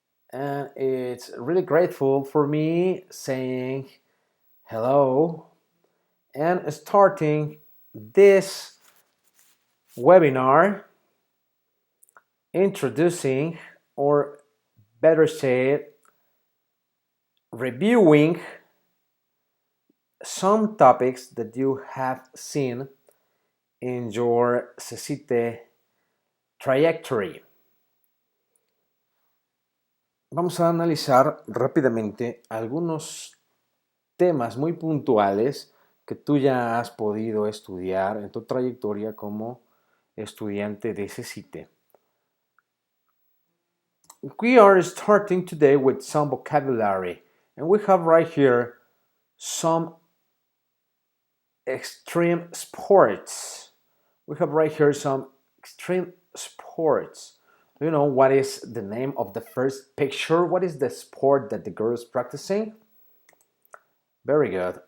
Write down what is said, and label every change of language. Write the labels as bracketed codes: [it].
[en] And it's really grateful for me saying hello and starting this webinar introducing, or better said, reviewing some topics that you have seen in your CECITE trajectory. [es] Vamos a analizar rápidamente algunos temas muy puntuales que tú ya has podido estudiar en tu trayectoria como estudiante de CECITE. [en] We are starting today with some vocabulary, and we have right here some extreme sports. We have right here some extreme sports. Do you know what is the name of the first picture? What is the sport that the girl is practicing? Very good.